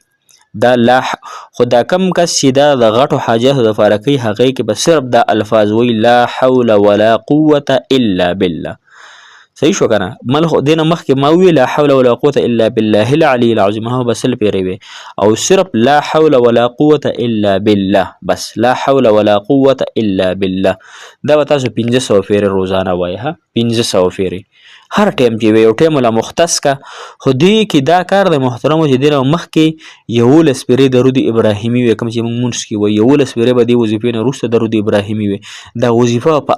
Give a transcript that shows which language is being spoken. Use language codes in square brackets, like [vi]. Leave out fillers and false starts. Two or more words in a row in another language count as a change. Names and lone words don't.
[ps] دا لا خو دا کم کس چې دا د غټو حاجاتو دپاره کوي هغې کې به صرف دا الفاظ وایي [ar] لا حول ولا قوة الا بالله. [ps] صحیح شو که نه مل خو دې نه مخکې ما وویل [ar] لا حول ولا قوة الا بالله العلي العظیم [ps] هغه به 100 پیرې وې او صرف [ar] لا حول ولا قوة الا بالله [ps] بس [ar] لا حول ولا قوة الا بالله [ps] دا به تاسو 1500 پیرې روزانه وایي ها 1500 پیرې هر ټیم چې وي یو ټیم ولا مختص کا خو دې کې دا کار د محترمو چې دی نه مخکې 11 پیرې درود ابراهیمي وي کوم چې موږ مونځ کې وایي 11 پیرې به دې وظیفې نه وروسته درود ابراهیمي وي دا وظیفه په